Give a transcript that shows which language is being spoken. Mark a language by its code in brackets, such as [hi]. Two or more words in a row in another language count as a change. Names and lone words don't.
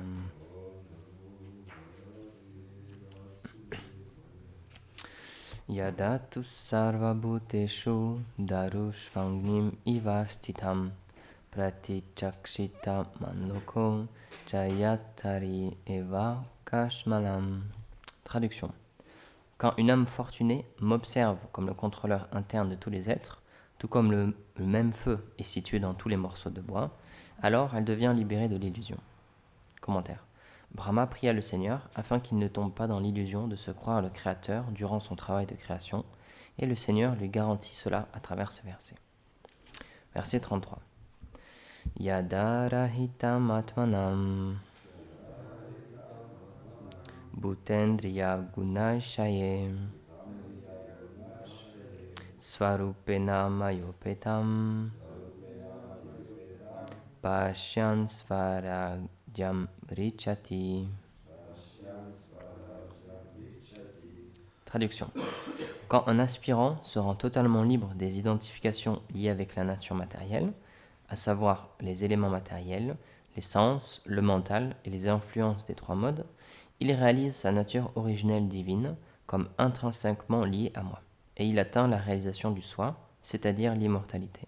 [sa] Yada tu sarva bhuteshu darushvangnim ivastitam pratichakshita manoko jayatari eva kashmalam. [fr] Traduction. Quand une âme fortunée m'observe comme le contrôleur interne de tous les êtres, tout comme le même feu est situé dans tous les morceaux de bois, alors elle devient libérée de l'illusion. Commentaire. Brahma pria le Seigneur afin qu'il ne tombe pas dans l'illusion de se croire le Créateur durant son travail de création, et le Seigneur lui garantit cela à travers ce verset. Verset 33. [sa] Yadarahitam atmanam bhutendriya gunashaye svarupena mayopetam pashyan svaragyam richati. [fr] Traduction. Quand un aspirant se rend totalement libre des identifications liées avec la nature matérielle, à savoir les éléments matériels, les sens, le mental et les influences des 3 modes, il réalise sa nature originelle divine comme intrinsèquement liée à moi, et il atteint la réalisation du soi, c'est-à-dire l'immortalité.